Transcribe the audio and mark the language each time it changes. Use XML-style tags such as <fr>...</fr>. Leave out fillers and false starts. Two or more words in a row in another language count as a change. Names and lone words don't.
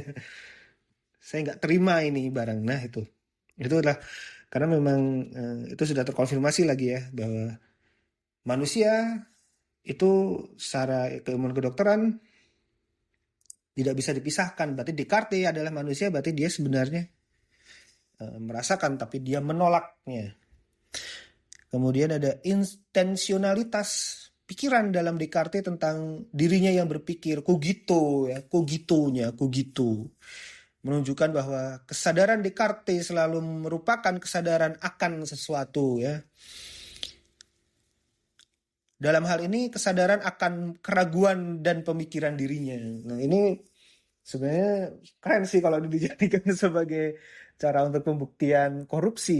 <id>Saya nggak terima ini barang. Nah itu adalah karena memang itu sudah terkonfirmasi lagi ya, bahwa manusia itu secara keilmuan kedokteran tidak bisa dipisahkan. Berarti Descartes adalah manusia, berarti dia sebenarnya merasakan tapi dia menolaknya. Kemudian ada intensionalitas pikiran dalam Descartes tentang dirinya yang berpikir, cogito ya, cogitonya, cogito. Menunjukkan bahwa kesadaran Descartes selalu merupakan kesadaran akan sesuatu ya. Dalam hal ini kesadaran akan keraguan dan pemikiran dirinya. Nah ini sebenarnya keren sih kalau dijadikan sebagai cara untuk pembuktian korupsi.</id>